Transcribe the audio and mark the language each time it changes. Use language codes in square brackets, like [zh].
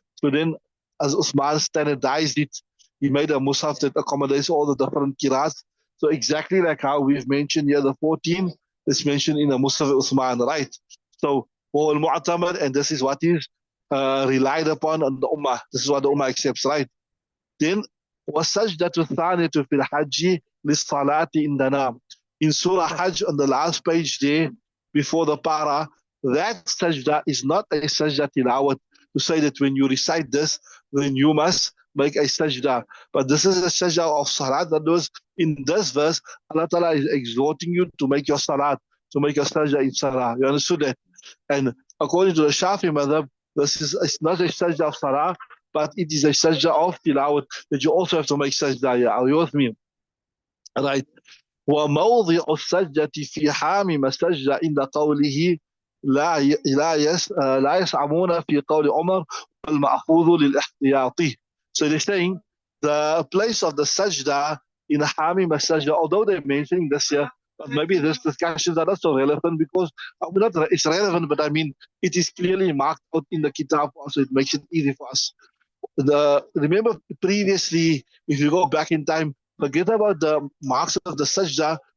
[en] So then, as Uthman standardized it, he made a mushaf that accommodates all the different qira'ats. So exactly like how we've mentioned here, the 14 is mentioned in the mushaf of Uthman, right? So, al-mu'tamad, and this is what is relied upon on the ummah. This is what the ummah accepts, right? Then [ar] والسجدة الثانية في الحج للصلاة عندنا. [en] In Surah Hajj on the last page there, before the para, that sajda is not a sajda tilawat, to say that when you recite this, then you must make a sajda. But this is a sajda of salat. That was in this verse, Allah Ta'ala is exhorting you to make your salat, to make your sajda in salah. You understood that? And according to the Shafi madhab, this is it's not a sajda of salah, but it is a sajda of tilawat that you also have to make sajda. Yeah, are you with me? Right. [ar] وموضع السجدة في حامم السجدة عند قوله لا يسعمون في قول عمر والمأخوذ للاحتياطي. [en] So they're saying the place of the sajda in Hamim al-Sajda, although they're mentioning this here, but maybe this discussions are not so relevant because it's relevant, but I mean it is clearly marked out in the Kitab, so it makes it easy for us. Remember previously, if you go back in time, forget about the marks of the sajda.